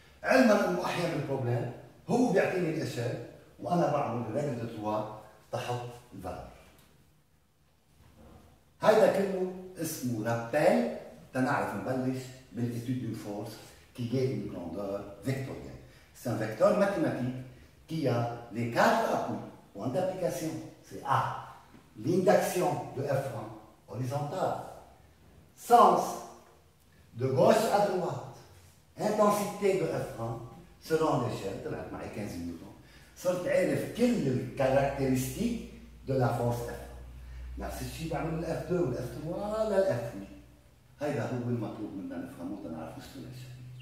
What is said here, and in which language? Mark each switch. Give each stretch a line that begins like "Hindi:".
Arabic: علما إنه أحيانا البروبليم هو بيعطيني الإشارة وأنا بعمل ريغل دو تروا تحط الفالور. هيدا كله اسمه رابيل تنعرف نبلش بالإتيود دون فورس qui est une grandeur vectorielle.
French: C'est un vecteur mathématique qui a les quatre appuis, points d'application. C'est A, ligne d'action de F1 horizontale, sens de gauche à droite, intensité de F1 selon l'échelle, طلعت معي 15 نيوتن.
Arabic: صرت عارف كل الكاركترستيك de la force F1. نفس الشيء بعمل الاف 2 والاف 3 للاف 3. هيدا هو المطلوب منا نفهمه تنعرف نشتغل الشيء.